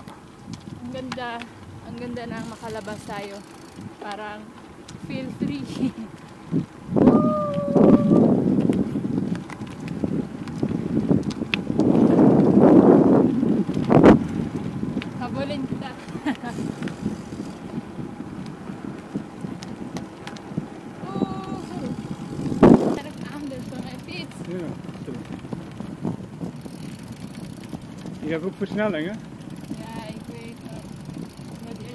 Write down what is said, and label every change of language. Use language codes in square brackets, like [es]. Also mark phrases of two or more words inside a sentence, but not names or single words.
[tl] Ang ganda. Ang ganda ng makalabas tayo. Parang [en] feel free. [tl] Habulin kita. [nl] Ja, je hebt ook versnelling, hè? Ja, ik weet het. Dat is...